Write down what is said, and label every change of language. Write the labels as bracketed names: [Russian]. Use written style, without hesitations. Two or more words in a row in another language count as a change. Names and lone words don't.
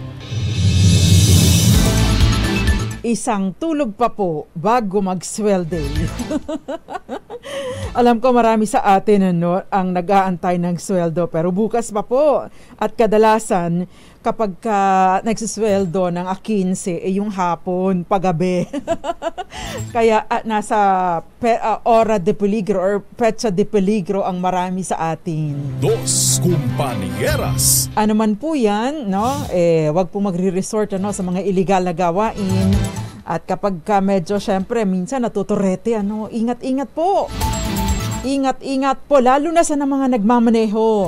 [Filipino] Isang tulog pa po bago mag-sweldo. Alam ko marami sa atin ang nag-aantay ng sweldo pero bukas pa po. At kadalasan kapag nagsisweldo ng 15 yung hapon, paggabi. Kaya nasa [Spanish] hora de peligro [Filipino] or petsa de peligro ang marami sa atin. [Spanish] Dos Compañeras. [Filipino] Ano man po yan, wag po magre-resort sa mga illegal na gawain. At kapag medyo syempre minsan natuturete, ingat-ingat po. Ingat-ingat po, lalo na sa mga nagmamaneho.